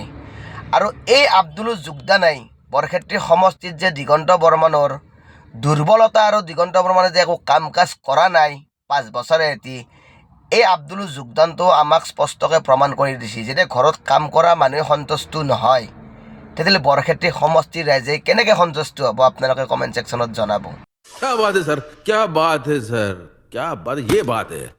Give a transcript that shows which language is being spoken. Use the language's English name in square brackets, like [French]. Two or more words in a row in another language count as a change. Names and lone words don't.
[Assamese] আৰু এই আব্দুলৰ যোগদানেই বৰক্ষেত্ৰী সমষ্টিত যে দিগন্ত বৰ্মনৰ দুৰ্বলতা আৰু দিগন্ত বৰ্মনে যে একো কাম কাজ কৰা নাই 5 বছৰে এটি, এই আব্দুলৰ যোগদানটো আমাক স্পষ্টকৈ প্ৰমাণ কৰি দিছে। যেতিয়া ঘৰত কাম কৰা মানুহে সন্তুষ্ট নহয়, তেতিয়াহ'লে বৰক্ষেত্ৰী সমষ্টিৰ ৰাইজে কেনেকৈ সন্তুষ্ট হ'ব? আপোনালোকে কমেণ্ট ছেকশ্যনত জনাব। [Hindi] क्या बात है सर, क्या बात है सर, क्या बात, ये बात है।